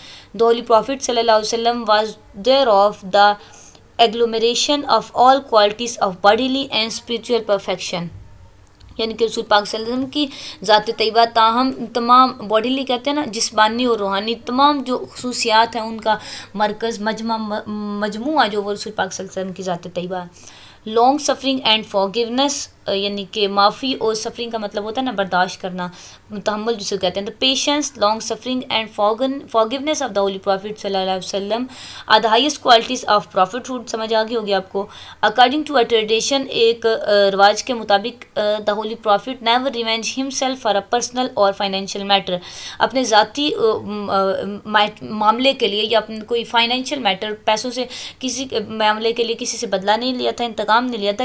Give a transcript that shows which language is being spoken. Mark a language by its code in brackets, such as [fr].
[en] The Holy Prophet صلی اللہ علیہ وسلم was thereof the agglomeration of all qualities of bodily and spiritual perfection، [ur] یعنی کہ رسول پاک صلی اللہ علیہ وسلم کی ذات طیبہ تاہم تمام باڈیلی کہتے ہیں نا، جسمانی اور روحانی تمام جو خصوصیات ہیں ان کا مرکز، مجموعہ جو وہ رسول پاک صلی اللہ علیہ وسلم کی ذات طیبہ ہے. [en] long suffering and forgiveness, [ur] یعنی کہ معافی اور سفرنگ کا مطلب ہوتا ہے نا برداشت کرنا، تحمل جسے کہتے ہیں. [en] The patience, long suffering and forgiveness of the Holy Prophet صلی اللہ علیہ وسلم are the highest qualities of prophethood. [ur] سمجھ آ گئی ہوگی آپ کو. [en] according to a tradition, [ur] ایک رواج کے مطابق [en] the Holy Prophet never revenge himself for a personal or financial matter, [ur] اپنے ذاتی معاملے کے لیے یا اپنے کوئی فائنینشیل میٹر، پیسوں سے کسی معاملے کے لیے کسی سے بدلہ نہیں لیا تھا، انتقام نہیں لیا تھا.